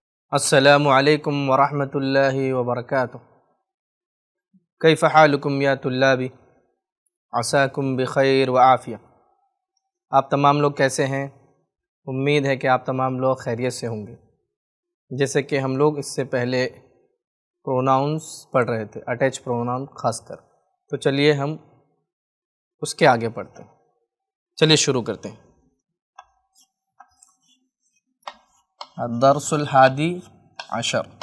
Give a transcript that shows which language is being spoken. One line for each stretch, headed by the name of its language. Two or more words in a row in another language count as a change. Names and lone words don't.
Arabic: السلام علیکم ورحمۃ اللہ وبرکاتہ۔ کیف حالکم یا طلابی، عساکم بخیر وعافیہ۔
Urdu: آپ تمام لوگ کیسے ہیں؟ امید ہے کہ آپ تمام لوگ خیریت سے ہوں گے۔ جیسے کہ ہم لوگ اس سے پہلے پروناؤنس پڑھ رہے تھے،
English: attach pronoun
Urdu: خاص کر، تو چلیے ہم اس کے آگے پڑھتے ہیں۔ چلیے شروع کرتے ہیں۔
Arabic: الدرس الحادی عشر۔